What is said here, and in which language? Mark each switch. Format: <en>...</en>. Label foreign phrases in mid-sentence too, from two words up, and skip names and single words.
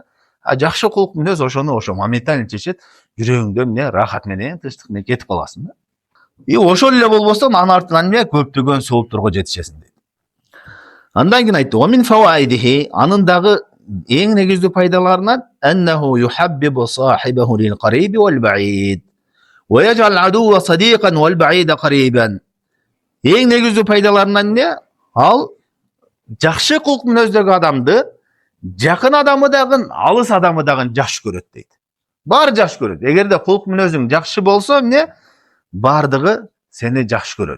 <ky>Жакшы кулк мүнөз ошо моментально чечет, жүрөгүңдө эмне рахат менен, тынчтык менен кетип каласың да. Ошол эле болбосо анын артынан эмне көптөгөн сооптторго жетишесиң дейт. Андан кийин айтты:</ky> <ar>"ومن فوائده",</ar> <ky>анын дагы эң негиздүү пайдаларынан</ky> <ar>أنه يحبب صاحبه للقريب والبعيد ويجعل العدو صديقا والبعيد قريبا.</ar> <ky>Эң негиздүү пайдаларынан эмне? Ал жакшы кулк мүнөздөгү адамды жакын адамы дагы, алыс адамы дагы жакшы көрөт дейт. Баары жакшы көрөт. Эгерде кулк мүнөзүң жакшы болсо эмне? Бардыгы сени жакшы көрөт.</ky>